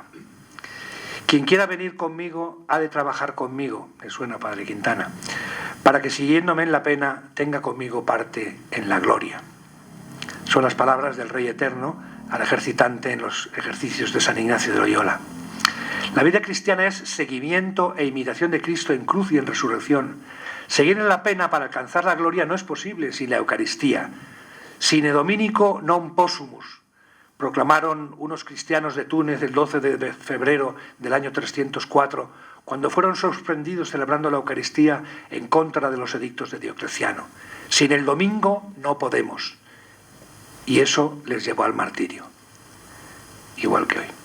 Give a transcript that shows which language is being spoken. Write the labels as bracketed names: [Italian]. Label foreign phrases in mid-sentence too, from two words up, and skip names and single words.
[Spanish] «Quien quiera venir conmigo ha de trabajar conmigo», me suena Padre Quintana, «para que siguiéndome en la pena tenga conmigo parte en la gloria». Son las palabras del Rey Eterno al ejercitante en los ejercicios de San Ignacio de Loyola. La vida cristiana es seguimiento e imitación de Cristo en cruz y en resurrección. Seguir en la pena para alcanzar la gloria no es posible sin la Eucaristía. [Latin] «Sine Dominico non possumus», [Spanish] proclamaron unos cristianos de Túnez el 12 de febrero del año 304, cuando fueron sorprendidos celebrando la Eucaristía en contra de los edictos de Diocleciano. Sin el domingo no podemos. Y eso les llevó al martirio, igual que hoy.